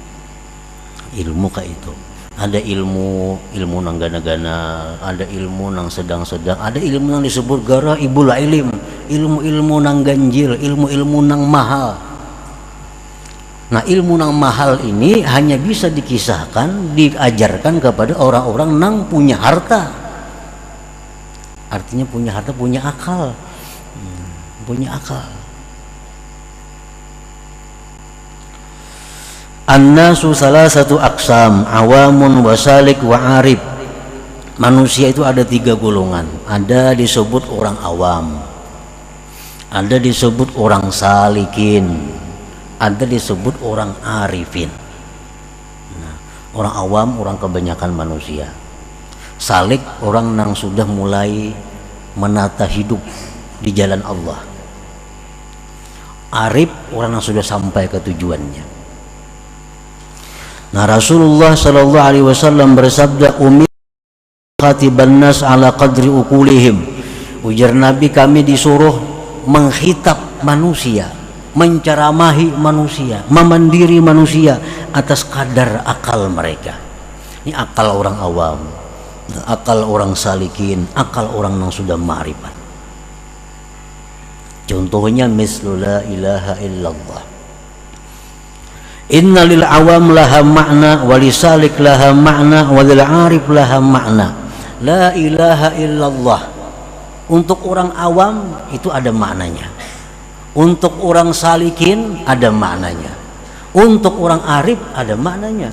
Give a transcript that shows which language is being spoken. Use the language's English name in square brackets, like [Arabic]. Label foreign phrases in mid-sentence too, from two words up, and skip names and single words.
[Banjar] Ilmu kayak itu ada ilmu nang gana-gana, ada ilmu nang sedang-sedang, ada ilmu nang disebut [Arabic] غرائب العلم, [Banjar] ilmu nang ganjil, ilmu nang mahal. Nah ilmu nang mahal ini hanya bisa dikisahkan, diajarkan kepada orang-orang nang punya harta, artinya punya harta, punya akal, punya akal. [Arabic] الناس ثلاثة أقسام عوام وسالك وعارف. [Indonesian] Manusia itu ada 3 golongan. Ada disebut orang awam, ada disebut orang salikin, ada disebut orang arifin. Nah, orang awam orang kebanyakan manusia. Salik orang yang sudah mulai menata hidup di jalan Allah. Arif orang yang sudah sampai ke tujuannya. [Arabic] Nah رسول الله صلى الله عليه وسلم bersabda, أمر خطبا الناس على قدر عقولهم. [Indonesian] Ujar Nabi, kami disuruh menghitab manusia, menceramahi manusia, memandiri manusia atas kadar akal mereka. Ini akal orang awam, akal orang salikin, akal orang yang sudah ma'rifat. [Arabic] Contohnya مثل لا إله إلا الله. إن للعوام لها معنى وللسالك لها معنى وللعارف لها معنى. لا إله إلا الله [Indonesian] untuk orang awam itu ada maknanya, untuk orang salikin ada maknanya, untuk orang arif ada maknanya.